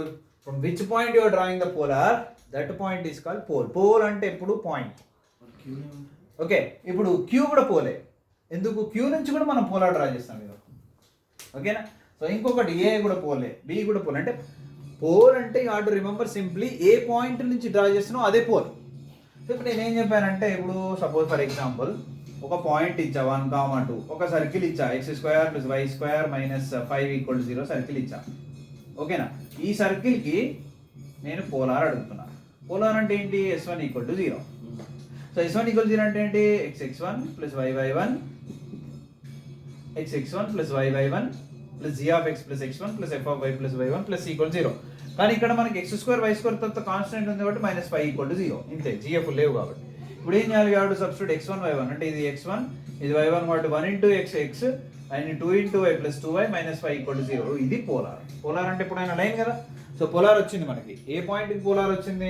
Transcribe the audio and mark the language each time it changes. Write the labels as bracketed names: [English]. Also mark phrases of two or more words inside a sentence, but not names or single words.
[English] from which point you are drawing the polar, that point is called pole. [Telugu] పోల్ అంటే ఎప్పుడు పాయింట్. ఓకే, ఇప్పుడు Q కూడా పోలే. ఎందుకు? Q నుంచి కూడా మనం పోలార్ డ్రా చేస్తాం కదా, ఓకేనా? సో ఇంకొకటి A కూడా పోలే, B కూడా పోలే. అంటే పోల్ అంటే [English] you have to remember simply [Telugu] ఏ పాయింట్ నుంచి డ్రా చేస్తున్నావు అదే పోల్. సో ఇప్పుడు నేను ఏం చెప్పానంటే, ఇప్పుడు [English] suppose for example [Telugu] ఒక పాయింట్ ఇచ్చా 1, 2, ఒక సర్కిల్ ఇచ్చా x² + y² - 5 = 0 సర్కిల్ ఇచ్చా, ఓకేనా? ఈ సర్కిల్కి నేను పోలార్ అడుగుతున్నా. పోలార్ అంటే ఏంటి? S1 = 0. సో S1 = 0 అంటే ఏంటి? x(x1 + y(y1) x(x1 + y(y1) + g(x + x1 + f(y + y1) + c = 0. కానీ ఇక్కడ మనకి x² y² తర్వాత కాన్స్టెంట్ ఉంది కాబట్టి -5 = 0. ఇంతే, gf లేవు కాబట్టి. ఇప్పుడు ఏం చేయాలి? [English] you have to substitute [Telugu] x1 y1 అంటే ఇది x1 ఇది y1 కాబట్టి 1 × x అండ్ 2 × y + 2y -5 = 0. ఇది పోలార్. పోలార్ అంటే ఎప్పుడైనా లైన్ కదా. సో పోలార్ వచ్చింది మనకి. ఏ పాయింట్కి పోలార్ వచ్చింది?